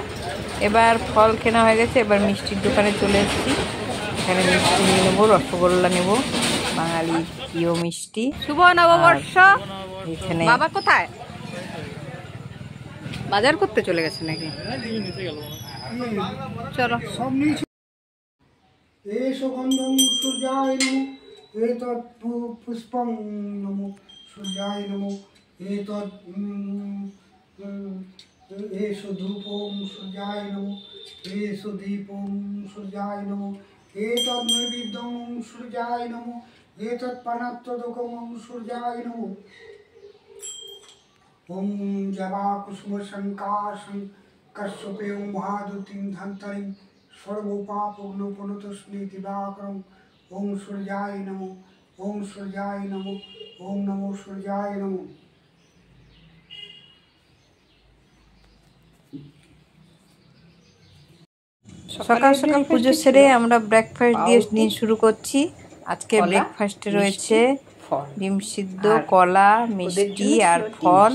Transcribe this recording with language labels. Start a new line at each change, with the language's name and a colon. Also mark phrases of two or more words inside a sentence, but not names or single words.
Bangla: এবার ফল কেনা হয়ে গেছে, এবার মিষ্টির দোকানে চলে এসেছি। এখানে মিষ্টি নিয়ে নেবো, রসগোল্লা নেবো, বাঙালি প্রিয় মিষ্টি। শুভ নববর্ষ। এখানে বাবা কোথায়? বাজার করতে চলে গেছে নাকি? চলো।
Sanskrit: एतत् पुष्पं नमो सूर्याय नमो एतत् एषु धूपं सूर्याय नमो एषु दीपं सूर्याय नमो एतत् नैवेद्यं सूर्याय नमो एतत् पनत्तदकं सूर्याय नमो ॐ जवाकुसुमशङ्काशं कश्यपेयं महादुतिं धन्तरिं सर्वपापग्नोपनतस्मै दिवाकरं ओम सूर्याय नमो, ओम सूर्याय नमो, ओम नमो सूर्याय नमो।
Bangla: সকাল সকাল পুজো সেরে আমরা ব্রেকফাস্ট দিয়ে দিন শুরু করছি। আজকে ব্রেকফাস্টে রয়েছে ডিম সিদ্ধ, কলা, মিষ্টি আর ফল।